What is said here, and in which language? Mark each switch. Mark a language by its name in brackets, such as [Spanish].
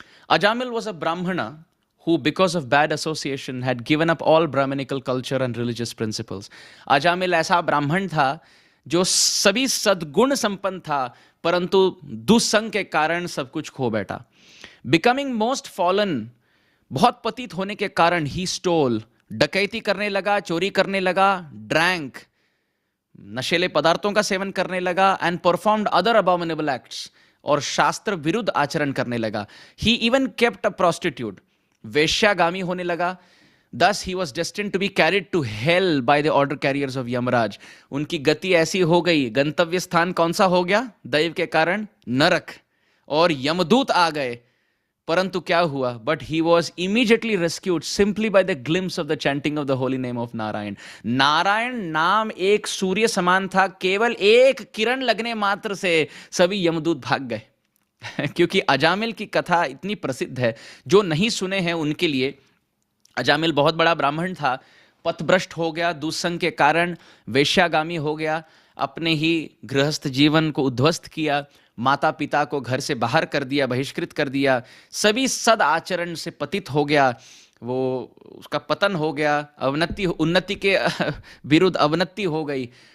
[English] Ajamil was a Brahmana who, because of bad association, had given up all Brahminical culture and religious principles. [Hindi] Ajamil ऐसा ब्राह्मण था जो सभी सद्गुण संपन्न था, परंतु दुस्संग के कारण सब कुछ खो बैठा। [English] Becoming most fallen, [Hindi] बहुत पतित होने के कारण [English] he stole, [Hindi] डकैती करने लगा, चोरी करने लगा, [English] drank, [Hindi] नशीले पदार्थों का सेवन करने लगा, [English] and performed other abominable acts, [Hindi] और शास्त्र विरुद्ध आचरण करने लगा। [English] He even kept a prostitute, [Hindi] वेश्यागामी होने लगा। [English] Thus he was destined to be carried to hell by the order carriers of Yamaraj. [Hindi] उनकी गति ऐसी हो गई, गंतव्य स्थान कौन सा हो गया? दैव के कारण नरक, और यमदूत आ गए। परंतु क्या हुआ? [English] But he was immediately rescued simply by the glimpse of the chanting of the holy name of Narayan. [Hindi] Narayan नाम एक सूर्य समान था, केवल एक किरण लगने मात्र से सभी यमदूत भाग गए। क्योंकि अजामिल की कथा इतनी प्रसिद्ध है, जो नहीं सुने हैं उनके लिए। अजामिल बहुत बड़ा ब्राह्मण था, पथभ्रष्ट हो गया, दुस्संग के कारण वेश्यागामी हो गया, अपने ही गृहस्थ जीवन को उद्ध्वस्त किया, माता पिता को घर से बाहर कर दिया, बहिष्कृत कर दिया, सभी सद आचरण से पतित हो गया, वो उसका पतन हो गया, अवनति उन्नति के विरुद्ध अवनति हो गई।